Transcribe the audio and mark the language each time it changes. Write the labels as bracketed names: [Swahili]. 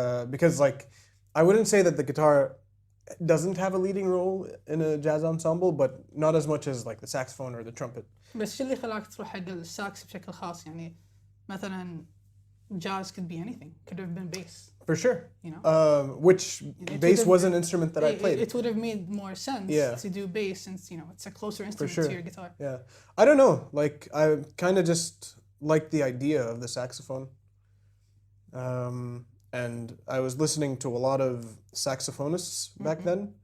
[English] Because like I wouldn't say that the guitar doesn't have a leading role in a jazz ensemble, but not as much as like the saxophone or the trumpet. [Arabic] بس شو اللي خلاك تروح حق الساكس بشكل خاص؟ يعني مثلا [English] jazz could be anything. Could have been bass. For sure. You know. Which bass was an instrument that I played. It would have made more sense to do bass since, you know, it's a closer instrument to your guitar. Yeah. I don't know. Like I kind of just liked the idea of the saxophone. And I was listening to a lot of saxophonists back then.